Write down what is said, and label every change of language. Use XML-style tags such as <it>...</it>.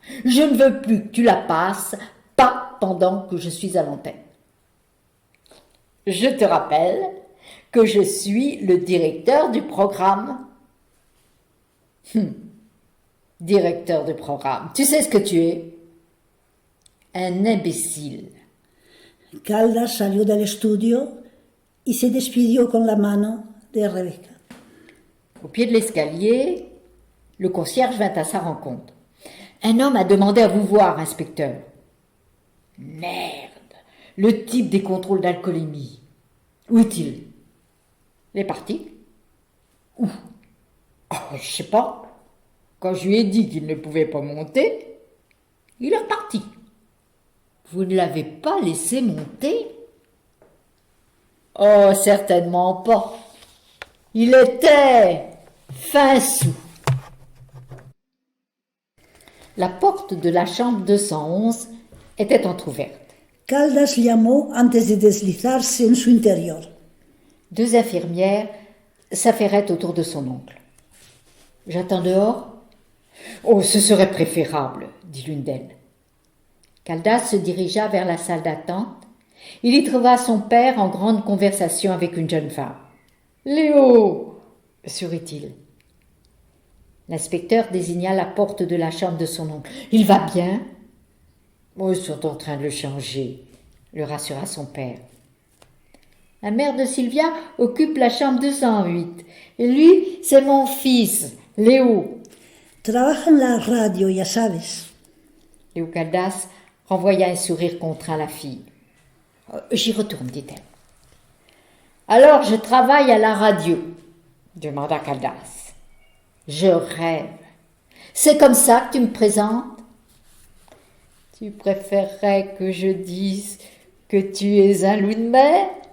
<fr>Je ne veux plus que tu la passes, pas pendant que je suis à l'antenne. Je te rappelle que je suis le directeur du programme. Directeur de programme, tu sais ce que tu es? Un imbécile.</fr> <es>Caldas salió del estudio y se despidió con la mano de Rebeca.</es> <fr>Au pied de l'escalier, le concierge vint à sa rencontre. Un homme a demandé à vous voir, inspecteur. Merde, le type des contrôles d'alcoolémie. Où est-il? Il est parti. Où? Oh, je sais pas. Quand je lui ai dit qu'il ne pouvait pas monter, il est reparti. Vous ne l'avez pas laissé monter? Oh, certainement pas. Il était fin sous. La porte de la chambre 211 était entr'ouverte.</fr> <es>Caldas llamó antes de deslizarse en su interior.</es> <fr>2 infirmières s'affairaient autour de son oncle. « J'attends dehors ?»« Oh, ce serait préférable, » dit l'une d'elles. Caldas se dirigea vers la salle d'attente. Il y trouva son père en grande conversation avec une jeune femme. « Léo !» sourit-il. L'inspecteur désigna la porte de la chambre de son oncle. « Il va bien ?»« Oh, ils sont en train de le changer, » le rassura son père. La mère de Sylvia occupe la chambre 208. Et lui, c'est mon fils, Léo.</fr> <es>Trabaja en la radio, ya sabes.</es> <fr>Léo Caldas renvoya un sourire contraint à la fille. J'y retourne, dit-elle. Alors, je travaille à la radio, demanda Caldas. Je rêve. C'est comme ça que tu me présentes? Tu préférerais que je dise que tu es un loup de mer?</fr>